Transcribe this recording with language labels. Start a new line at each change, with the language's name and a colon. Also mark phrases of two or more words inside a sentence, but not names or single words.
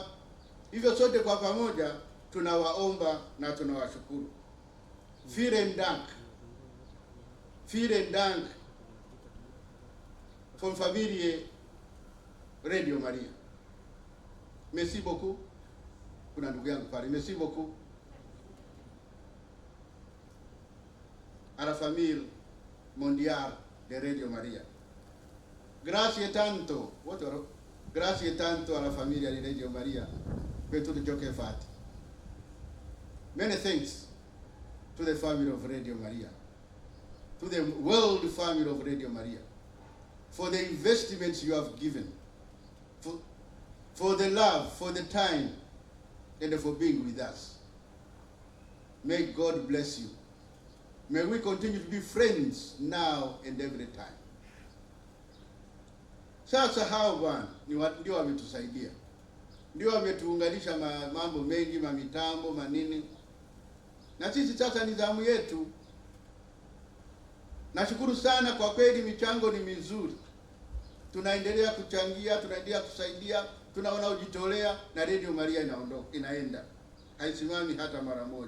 Swahili: Hivyo sote kwa pamoja tunawaomba na tunawashukuru.
German: Vielen Dank von Familie Radio Maria.
French: Merci beaucoup.
Swahili: Kuna ndugu yangu pale.
French: Merci beaucoup à la famille mondiale de Radio Maria.
Italian: Grazie tanto a la famiglia di Radio Maria per tutto ciò che fate.
English: Many thanks to the family of Radio Maria, to the world family of Radio Maria, for the investments you have given, for the love, for the time, and for being with us. May God bless you. May we continue to be friends now and every time.
Swahili: Sasa hao bwana ndio wametusaidia, ndio wametuunganisha mambo mengi, mitambo manini, na sisi sasa ni zamu yetu. Nashukuru sana kwa kweli, michango ni mizuri, tunaendelea kuchangia, tunaendelea kusaidia, tunaona ujitolea, na Radio Maria inaenda, haisimami hata mara moja.